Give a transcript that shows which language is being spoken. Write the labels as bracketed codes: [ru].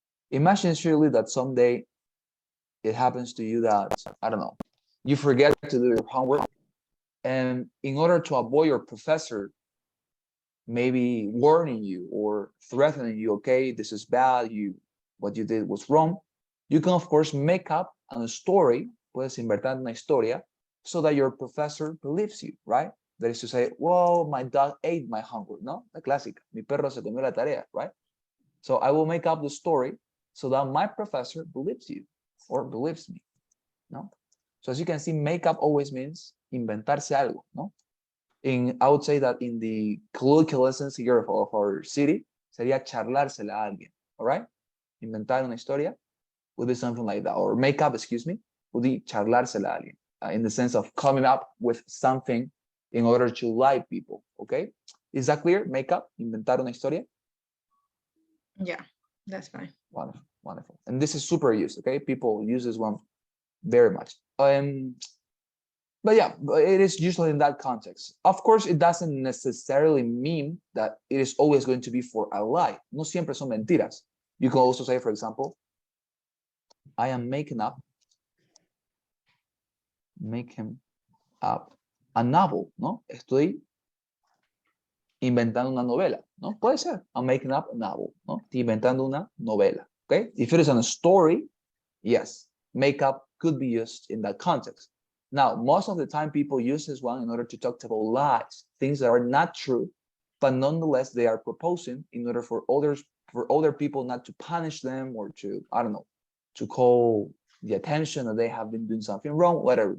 [en] Imagine, surely, that someday it happens to you that, I don't know, you forget to do your homework, and in order to avoid your professor maybe warning you or threatening you, okay, this is bad, what you did was wrong, you can of course make up a story, [es] puedes inventar una historia, [en] so that your professor believes you, right? That is to say, whoa, my dog ate my homework, no? [es] La clásica, mi perro se comió la tarea, right? [en] So I will make up the story so that my professor believes you or believes me, no? So as you can see, make up always means [es] inventarse algo, [en] no? I would say that in the colloquial essence here of our city, [es] sería charlársela a alguien, [en] all right? [es] Inventar una historia [en] would be something like that, or make up, excuse me, would be [es] charlársela a alguien, [en] in the sense of coming up with something in order to lie people, okay? Is that clear? Make up, [es] inventar una historia? [en] Yeah, that's fine. Wonderful, wonderful. And this is super used, okay? People use this one very much. But yeah, it is usually in that context. Of course, it doesn't necessarily mean that it is always going to be for a lie. [es] No siempre son mentiras. [en] You can also say, for example, I am making up a novel, ¿no? [es] Estoy inventando una novela, ¿no? Puede ser. [en] I'm making up a novel, ¿no? [es] Estoy inventando una novela, [en] okay? If it is a story, yes, make up could be used in that context. Now, most of the time people use this one in order to talk about lies, things that are not true, but nonetheless they are proposing in order for other people not to punish them or to, I don't know, to call the attention that they have been doing something wrong, whatever.